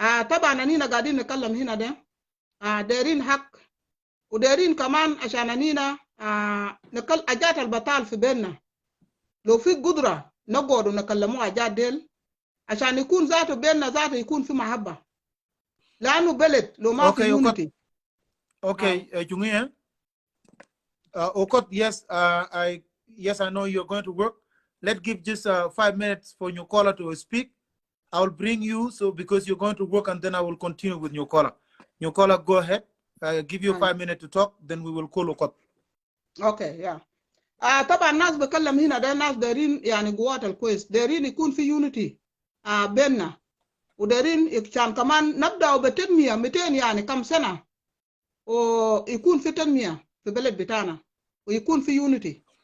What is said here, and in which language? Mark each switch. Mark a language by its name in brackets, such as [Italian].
[Arabic] طبعا أنينا قاعدين نتكلم هنا ده دايرين حق ودايرين كمان عشان أنينا نقل أجات البطال في بيننا. لو في قدرة نقعد ونكلموا أجات ديل عشان يكون ذاته بيننا ذاته يكون في محبة، لأنه بلد لو ما في يونيتي. [English] Okay, Jungia. Okot, yes, I know you're going to work. Let's give just 5 minutes for your caller to speak. I'll bring you, so because you're going to work, and then I will continue with your caller. Your caller, go ahead. I'll give you 5 minutes to talk, then we will call Okot. Okay, yeah. [Arabic] طبعا الناس بكلم هنا ده ناس دايرين يعني قوات الكويس، دايرين يكون في يونيتي بيننا، ودايرين عشان كمان نبدأ بتنمية 200 يعني كم سنة، ويكون في تنمية في بلد بتاعنا ويكون في يونيتي.